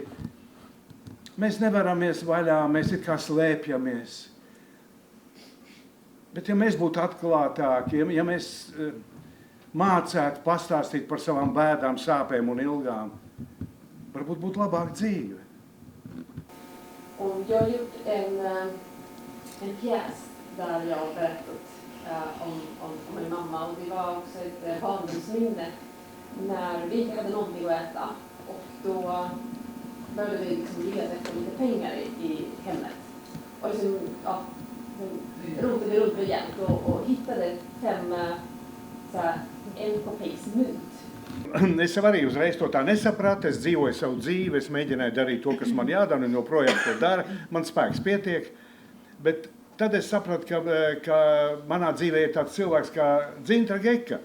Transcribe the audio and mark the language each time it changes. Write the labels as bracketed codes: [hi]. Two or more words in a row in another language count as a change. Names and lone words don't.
[lv] Mēs nevaramies vaļā, mēs it kā slēpjamies. Bet ja mēs būtu atklātāki, ja mēs mācētu pastāstīt par savām bēdām, sāpēm un ilgām, varbūt būtu labāk dzīve. [sv] Och jag har gjort en pjäs där jag har berättat om min mamma, och det var också ett barndomsminne när vi inte hade någonting att äta, och då började vi leta efter lite pengar i hemmet. Och rotade runt rejält och hittade 5 1 kopijas mynt. [lv] Es arī uzreiz to tā nesapratu, es dzīvoju savu dzīvi, es mēģināju darīt to, kas man jādara, un joprojām to dara, man spēks pietiek. Bet tad es sapratu, ka manā dzīvē ir tāds cilvēks kā Dzintra Geka.